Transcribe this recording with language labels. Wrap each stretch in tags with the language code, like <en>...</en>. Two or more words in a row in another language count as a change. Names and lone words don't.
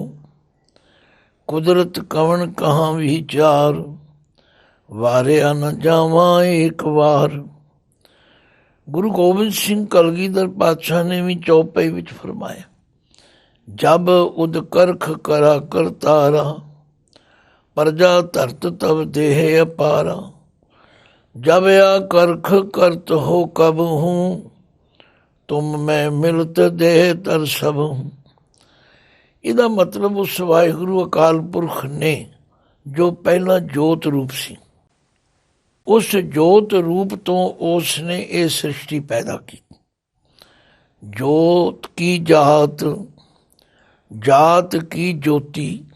<pa>ਕੁਦਰਤ ਕਵਣ ਕਹਾਂ ਵਿਚਾਰ, ਵਾਰਿਆ ਨ ਜਾਵਾਂ ਏਕ ਵਾਰ। ਗੁਰੂ ਗੋਬਿੰਦ ਸਿੰਘ ਕਲਗੀਧਰ ਪਾਤਸ਼ਾਹ ਨੇ ਵੀ ਚੌਪਈ ਵਿੱਚ ਫਰਮਾਇਆ, ਜਬ ਉਦ ਕਰਖ ਕਰਾ ਕਰਤਾਰਾ, ਪ੍ਰਜਾ ਧਰਤ ਤਬ ਦੇਹ ਅਪਾਰਾ। ਜਬ ਯਾ ਕਰਖ ਕਰਤ ਹੋ ਕਬ ਹੂੰ, ਤੁਮ ਮੈਂ ਮਿਲਤ ਦੇਹ ਤਰ ਸਬ ਹੂੰ। ਇਹਦਾ ਮਤਲਬ ਉਸ ਵਾਹਿਗੁਰੂ ਅਕਾਲ ਪੁਰਖ ਨੇ ਜੋ ਪਹਿਲਾਂ ਜੋਤ ਰੂਪ ਸੀ, ਉਸ ਜੋਤ ਰੂਪ ਤੋਂ ਉਸ ਨੇ ਇਹ ਸ੍ਰਿਸ਼ਟੀ ਪੈਦਾ ਕੀਤੀ। ਜੋਤ ਕੀ ਜਾਤ, ਜਾਤ ਕੀ ਜੋਤੀ।</pa>